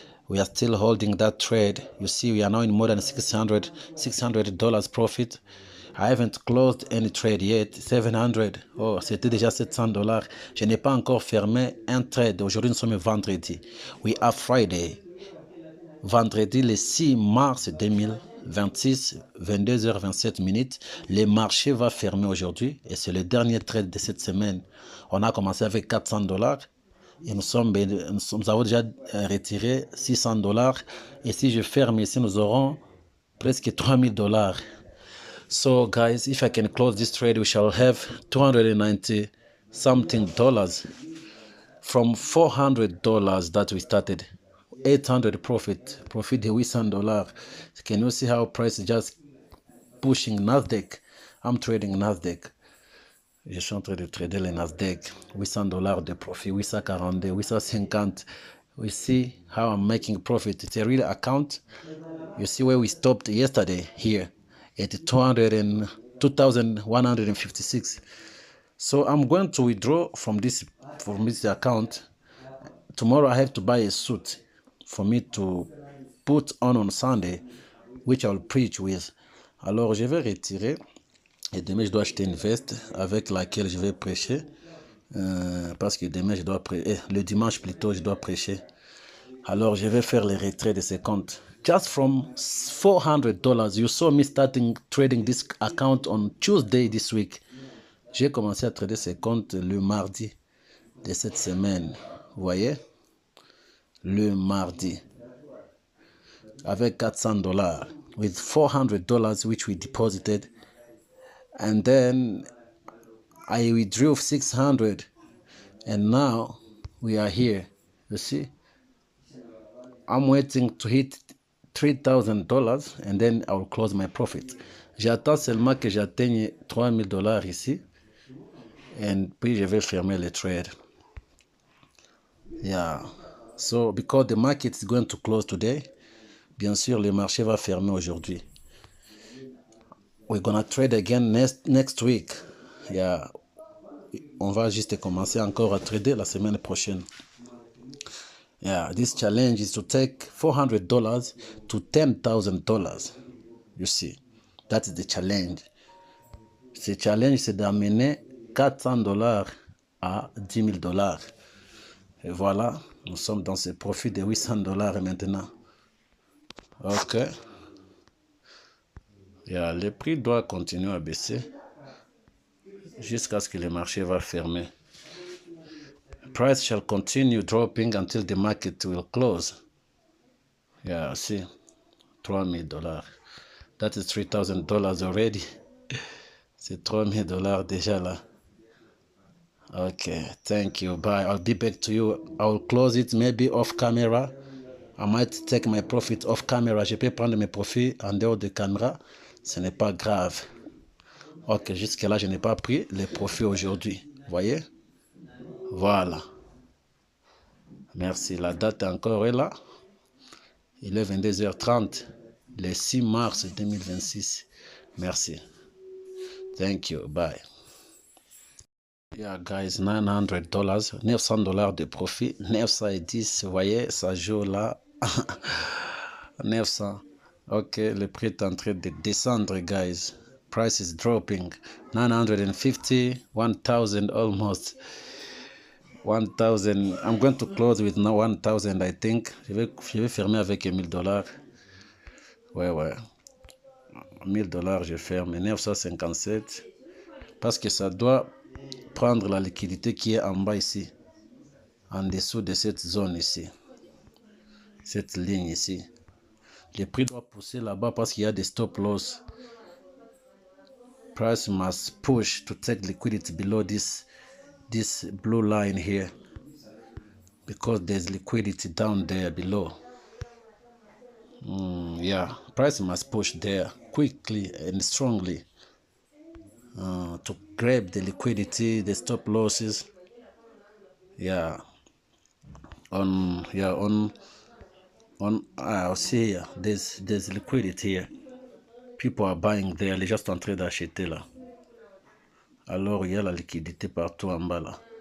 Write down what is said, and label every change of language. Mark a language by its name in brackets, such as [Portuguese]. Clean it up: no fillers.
[English] We are still holding that trade. You see, we are now in more than $600 profit. I haven't closed any trade yet. [French] 700. Oh, c'était déjà $700. Je n'ai pas encore fermé un trade. Aujourd'hui, nous sommes vendredi. [English] We are Friday. [French] Vendredi, le 6 mars 2026, 22h27. Le marché va fermer aujourd'hui et c'est le dernier trade de cette semaine. On a commencé avec $400 et nous avons déjà retiré $600. Et si je ferme ici, nous aurons presque $3000. [English] So, guys, if I can close this trade, we shall have 290 something dollars from $400 that we started. [French] 800 profit de $800. [English] Can you see how price is just pushing Nasdaq? I'm trading Nasdaq. [French] Je suis en train de trader le Nasdaq. $800 de profit, 842, 850. [English] We see how I'm making profit. It's a real account. You see where we stopped yesterday here at 2,156. So I'm going to withdraw from this account. Tomorrow I have to buy a suit for me to put on Sunday, which I'll preach with. [French] Alors je vais retirer et demain je dois acheter une veste avec laquelle je vais prêcher parce que demain je dois le dimanche plutôt je dois prêcher. Alors je vais faire les retraits de ces comptes. [English] Just from $400, you saw me starting trading this account on Tuesday this week. [French] J'ai commencé à trader ces comptes le mardi de cette semaine. Vous voyez? Le mardi. Avec $400. [English] With $400 which we deposited. And then I withdrew 600. And now we are here. You see? I'm waiting to hit $3,000 and then I will close my profit. [French] J'attends seulement que j'atteigne $3000 ici. Et puis je vais fermer le trade. [English] Yeah. So because the market is going to close today, [French] bien sûr le marché va fermer aujourd'hui. [English] We're gonna trade again next week. Yeah. [French] On va juste commencer encore à trader la semaine prochaine. [English] Yeah, this challenge is to take $400 to $10,000. You see, that is the challenge. [French] Ce challenge, c'est d'amener $400 à $10,000. Et voilà, nous sommes dans ce profit de $800 maintenant. Ok. Yeah, le prix doit continuer à baisser jusqu'à ce que le marché va fermer. [English] price shall continue dropping until the market will close. Yeah, see, $3000. That is $3000 already. [French] C'est $3000 déjà là. [English] Okay, thank you. Bye. I'll be back to you. I'll close it maybe off camera. I might take my profit off camera. [French] Je peux prendre mes profits en dehors de caméra. Ce n'est pas grave. Ok, jusque-là, je n'ai pas pris les profits aujourd'hui. Voyez? Voilà. Merci. La date encore est là. Il est 22h30, le 6 mars 2026. Merci. [English] Thank you. Bye. [French] Yeah, guys, $900, $900 de profit, 910, vous voyez, ça joue là, 900. Ok, le prix est en train de descendre, guys. [English] Price is dropping, 950, 1000 almost. 1000, I'm going to close with now 1000, I think. [French] Je vais fermer avec $1000. Ouais. $1000, je ferme, 957. Parce que ça doit prendre la liquidité qui est en bas ici, en dessous de cette zone ici, cette ligne ici. Le prix doit pousser là-bas parce qu'il y a des stop loss. [English] Price must push to take liquidity below this blue line here, because there's liquidity down there below. Yeah, price must push there quickly and strongly to grab the liquidity, the stop losses. Yeah, I'll see here, there's liquidity here. People are buying there, [French] les gens sont en train d'acheter là. Alors il y a la liquidité partout en bas là.